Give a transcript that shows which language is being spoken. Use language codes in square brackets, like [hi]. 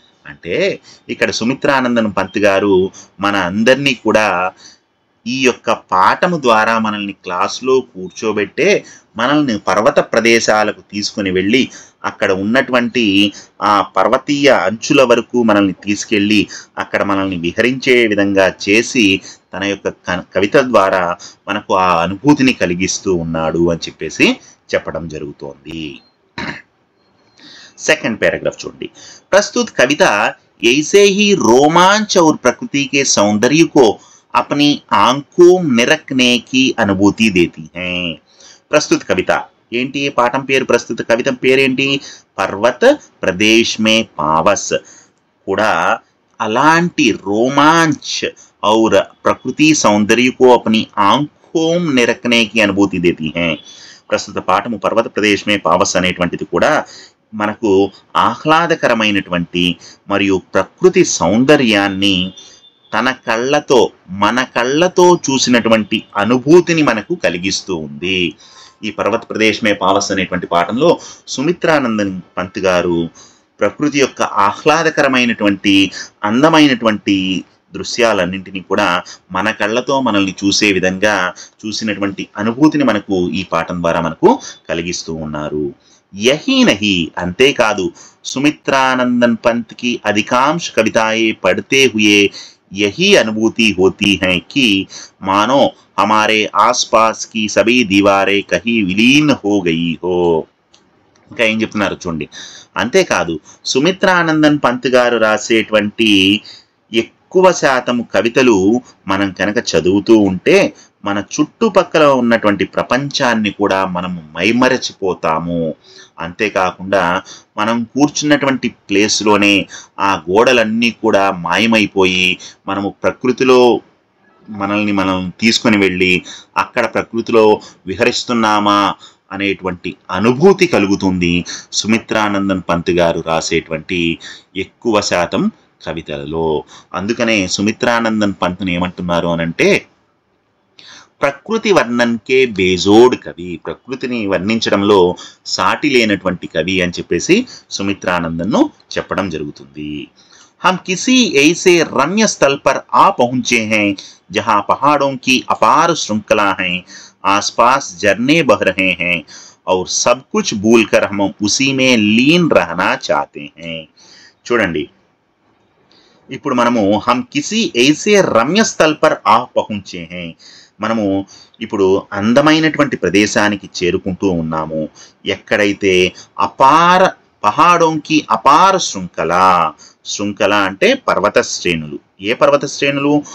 [te] అంటే ఇక్కడ సుమిత్రానందన్ పంత్ గారు మన అందరినీ కూడా ఈ యొక్క పాఠము ద్వారా మనల్ని క్లాసులో కూర్చోబెట్టే, మనల్ని పర్వత ప్రదేశాలకు తీసుకుని వెళ్ళి, అక్కడ ఉన్నటువంటి ఆ పర్వతీయ అంచుల వరకు మనల్ని తీసుకెళ్ళి, అక్కడ మనల్ని విహరించే విధంగా చేసి, తన యొక్క కవిత ద్వారా మనకు ఆ అనుభూతిని కలిగిస్తూ ఉన్నాడు అని చెప్పేసి చెప్పడం జరుగుతోంది. [hi] सेकंड पैराग्राफ छोड़िए। प्रस्तुत कविता ऐसे ही रोमांच और प्रकृति के सौंदर्य को अपनी आंखों निरखने की अनुभूति देती हैं। प्रस्तुत कविता [te] ఏంటి పాఠం పేరు, ప్రస్తుత కవిత పేరేంటి? పర్వత ప్రదేశ్ మే పావస్. కూడా అలాంటి [hi] रोमांच और प्रकृति सौंदर्य को अपनी आंखों निरखने की अनुभूति देती हैं. [te] ప్రస్తుత పాఠము పర్వత ప్రదేశ్ మే పావస్ అనేటువంటిది కూడా మనకు ఆహ్లాదకరమైనటువంటి మరియు ప్రకృతి సౌందర్యాన్ని తన కళ్ళతో మన కళ్ళతో చూసినటువంటి అనుభూతిని మనకు కలిగిస్తూ ఉంది. ఈ పర్వత ప్రదేశ్ మే పావస్ అనేటువంటి పాఠంలో సుమిత్రానందన్ పంత్ గారు ప్రకృతి యొక్క ఆహ్లాదకరమైనటువంటి అందమైనటువంటి దృశ్యాలన్నింటినీ కూడా మన కళ్ళతో మనల్ని చూసే విధంగా చూసినటువంటి అనుభూతిని మనకు ఈ పాఠం ద్వారా మనకు కలిగిస్తూ ఉన్నారు. [hi] यही नहीं, [te] अंतेकादु [hi] सुमित्रानंदन पंत की अधिकांश कविताएं पढ़ते हुए यही अनुभूति होती है कि मानो हमारे आसपास की सभी दीवारें कहीं विलीन हो गई हो. [te] ఇంకా ఏం చెప్తున్నారు చూడండి. అంతేకాదు సుమిత్రానందన్ పంత్ గారు రాసేటువంటి ఎక్కువ శాతం కవితలు మనం కనుక చదువుతూ ఉంటే మన చుట్టుపక్కల ఉన్నటువంటి ప్రపంచాన్ని కూడా మనము మైమరచిపోతాము. అంతేకాకుండా మనం కూర్చున్నటువంటి ప్లేస్లోనే ఆ గోడలన్నీ కూడా మాయమైపోయి మనము ప్రకృతిలో మనల్ని మనం తీసుకొని వెళ్ళి అక్కడ ప్రకృతిలో విహరిస్తున్నామా అనేటువంటి అనుభూతి కలుగుతుంది సుమిత్రానందన్ పంత్ గారు రాసేటువంటి ఎక్కువ శాతం కవితలలో. అందుకనే సుమిత్రానందన్ పంత్ని ఏమంటున్నారు అనంటే [hi] ప్రకృతి వర్ణన్కే బేజోడ్ కవి, [te] ప్రకృతిని వర్ణించడంలో సాటి లేనటువంటి కవి అని చెప్పేసి సుమిత్రానందన్ను చెప్పడం జరుగుతుంది. [hi] हम किसी ऐसे रम्य स्थल पर आ पहुंचे हैं जहां पहाड़ों की अपार श्रृंखला है, आसपास झरने बह रहे हैं और सब कुछ भूलकर हम उसी में लीन रहना चाहते हैं. [te] చూడండి, ఇప్పుడు మనము [hi] हम किसी ऐसे रम्य स्थल पर आ पहुंचे हैं, [te] మనము ఇప్పుడు అందమైనటువంటి ప్రదేశానికి చేరుకుంటూ ఉన్నాము. ఎక్కడైతే [hi] అపార పహాడోంకి అపార శృంఖల, [te] శృంఖల అంటే పర్వత శ్రేణులు. ఏ పర్వత శ్రేణులు?